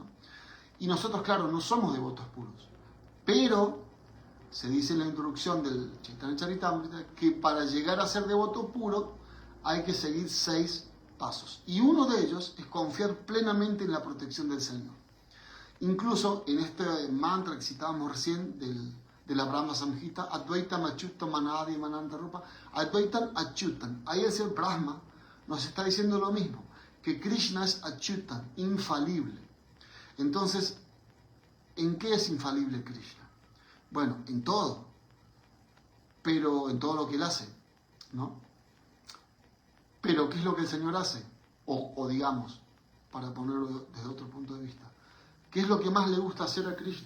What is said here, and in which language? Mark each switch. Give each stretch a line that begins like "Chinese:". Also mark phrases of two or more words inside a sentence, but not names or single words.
Spanish: Y nosotros, claro, no somos devotos puros, pero se dice en la introducción del Chaitanya Charitamrita que para llegar a ser devoto puro hay que seguir 6 pasos. Y uno de ellos es confiar plenamente en la protección del Señor. Incluso en este mantra que citábamos recién de la Brahma Samhita,
Sanskrit: अद्वैतम् अच्युतम् अनादिम् अनन्त रूप, अद्वैतम् अच्युतम्.
Spanish: Ahí el ser Brahma nos está diciendo lo mismo, que Krishna es Achyutam, infalible. Entonces, ¿en qué es infalible Krishna? Bueno, en todo, pero en todo lo que él hace, ¿no? Pero ¿qué es lo que el Señor hace? O digamos, para ponerlo desde otro punto de vista, ¿qué es lo que más le gusta hacer a Krishna?